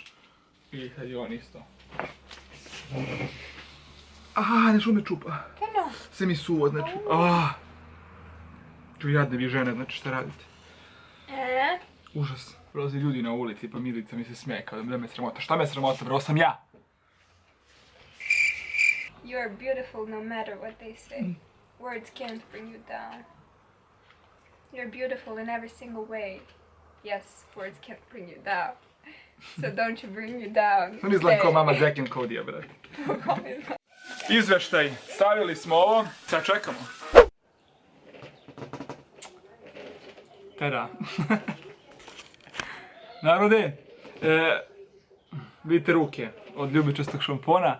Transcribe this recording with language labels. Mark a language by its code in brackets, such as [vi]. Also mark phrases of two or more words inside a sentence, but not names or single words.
[sr] I sad je on isto. Nešto me čupa. Keno? Sve mi suvo, znači. Tu jadne vi žene, znači šta radite? Užas. Prolazi ljudi na ulici, pa Milica mi se smeje kao da me sramota. Šta me sramota, bro, sam ja! [en] You are beautiful no matter what they say. Words can't bring you down. You're beautiful in every single way. Yes, words can't bring you down. So don't you bring you down. [sr] On izgleda kao mama Zack and Cody, brate. Izveštaj. Stavili smo ovo. Sad čekamo. Tada. Narode, vidite ruke od ljubičastog šampona.